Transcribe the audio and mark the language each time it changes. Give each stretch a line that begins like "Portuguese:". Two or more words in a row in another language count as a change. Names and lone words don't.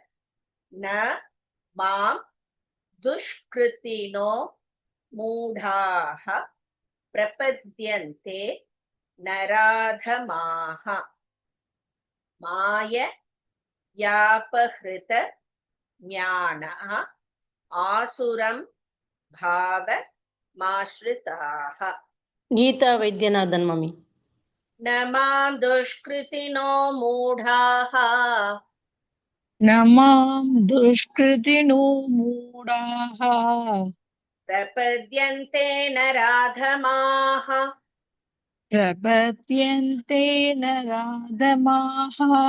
Sanskrit: न मां दुष्कृतिनो मूढाः प्रपद्यन्ते नराधमाः माया यापहृत ज्ञाना आसुरं भाव माश्रिताः.
Tamil: கீதா வைத்தியநாதன் மம்மி.
Sanskrit: न मां दुष्कृतिनो मूढाः न मां दुष्कृतिनो मूढाः प्रपद्यन्ते नराधमाः प्रपद्यन्ते नराधमाः